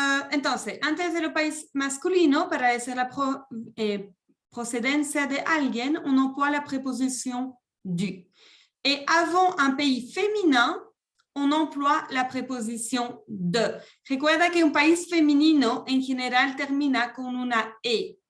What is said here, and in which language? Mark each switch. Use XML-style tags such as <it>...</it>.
<es>Entonces, antes de lo país masculino, para decir la procedencia de alguien,</es> <fr>on emploie la préposition du. Et avant un pays féminin, on emploie la préposition de.</fr> <es>Recuerda que un país femenino, en general, termina con una E.</es>